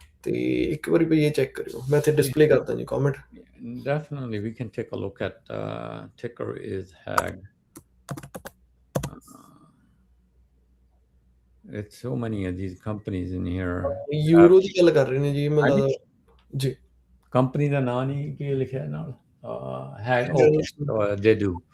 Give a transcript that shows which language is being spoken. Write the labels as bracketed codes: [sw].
[pa] ਤੇ ਇੱਕ ਵਾਰੀ ਭਾਈ ਇਹ ਚੈੱਕ ਕਰਿਓ, ਮੈਂ ਇੱਥੇ ਡਿਸਪਲੇ ਕਰਦਾ ਜੀ comment. [en] Definitely, we can take a look at ticker is HAG. It's so many of these companies in here. [pa] Euro ਦੀ ਗੱਲ ਕਰ ਰਹੇ ਨੇ ਜੀ ਮੈਨੂੰ ਲੱਗਦਾ ਜੀ। ਕੰਪਨੀ ਦਾ ਨਾਂ ਨਹੀਂ ਕੀ ਲਿਖਿਆ ਨਾਲ HAG, [en] okay, so they do.